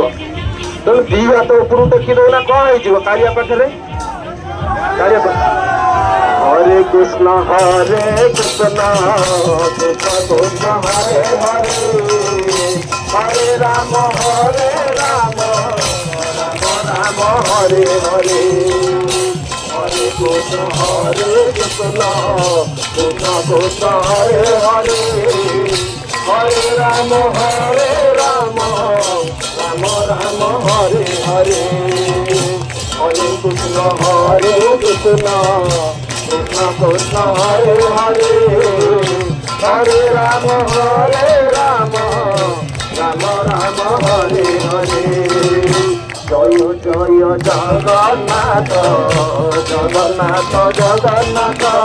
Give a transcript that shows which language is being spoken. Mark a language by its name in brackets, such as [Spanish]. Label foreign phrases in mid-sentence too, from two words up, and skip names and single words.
[Odia] ତେଣୁ 2 ହାତ ଉପରକୁ ଟେକି ଦେଉନା କ'ଣ ହେଇଯିବ? କାଳିଆ ପାଖରେ କାଳିଆ [Sanskrit] ହରେ କୃଷ୍ଣ ହରେ କୃଷ୍ଣ କୃଷ୍ଣ କୃଷ୍ଣ ହରେ ହରେ ହରେ ରାମ ରାମ ରାମ ହରେ ହରେ हरे कृष्ण कृष्ण कृष्ण हरे हरे हरे राम राम राम हरे हरे हरे कृष्ण कृष्ण कृष्ण हरे हरे हरे राम राम राम हरे हरे जय जय जगन्नाथ जगन्नाथ जगन्नाथ